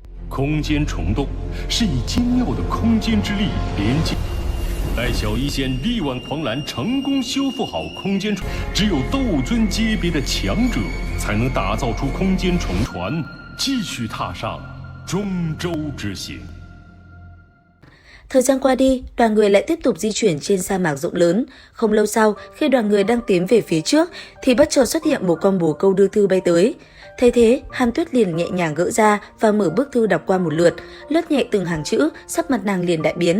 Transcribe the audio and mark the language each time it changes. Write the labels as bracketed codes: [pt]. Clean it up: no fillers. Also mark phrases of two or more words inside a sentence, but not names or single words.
[zh] 空间虫洞是以精妙的空间之力连接。待小一仙力挽狂澜，成功修复好空间虫，只有斗尊阶别的强者才能打造出空间虫船，继续踏上中州之行。 [vi] Thời gian qua đi, đoàn người lại tiếp tục di chuyển trên sa mạc rộng lớn. Không lâu sau, khi đoàn người đang tiến về phía trước, thì bất chợt xuất hiện một con bồ câu đưa thư bay tới. Thấy thế, Hàn Tuyết liền nhẹ nhàng gỡ ra và mở bức thư đọc qua một lượt, lướt nhẹ từng hàng chữ, sắc mặt nàng liền đại biến.